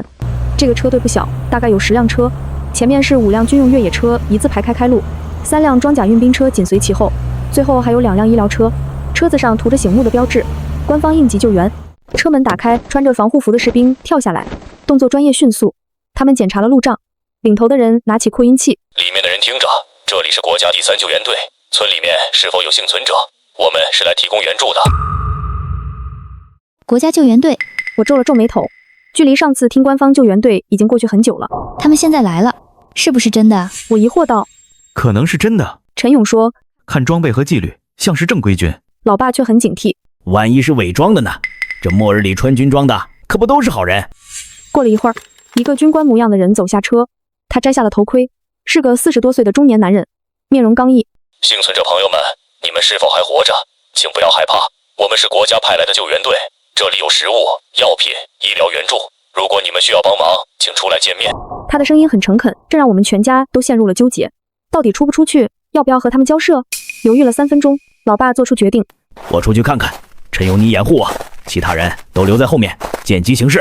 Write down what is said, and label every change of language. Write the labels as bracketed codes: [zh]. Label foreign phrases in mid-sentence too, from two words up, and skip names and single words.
[zh] 這個車隊不小，大概有10輛車，前面是5輛軍用越野車一字排開路，3輛裝甲運兵車緊隨其後，最後還有2輛醫療車，車子上塗着醒目的標誌，官方應急救援。車門打開，穿着防護服的士兵跳下來，動作专業迅速。他們檢查了路障，領頭的人拿起擴音器，里面的人听着，這裡是國家第3救援隊，村裡面是否有幸存者？我們是來提供援助的。國家救援隊，我皺了皺眉頭，距離上次听官方救援队已經過去很久了。他們現在來了，是不是真的？我疑惑道。可能是真的。陳勇說，看裝備和紀律，像是正规軍。老爸卻很警惕，萬一是偽裝的呢？這末日裡穿軍裝的，可不都是好人？過了一會兒，一個軍官模樣的人走下車，他摘下了頭盔，是個40多歲的中年男人，面容剛毅。幸存者朋友們，你們是否還活着？請不要害怕，我們是国家派来的救援队，這裡有食物、藥品、醫療援助，如果你們需要幫忙，請出來見面。他的聲音很誠懇，這讓我們全家都陷入了糾結，到底出不出去，要不要和他們交涉？猶豫了3分鐘，老爸做出決定，我出去看看，陈勇你掩護我，其他人都留在後面，見機行事。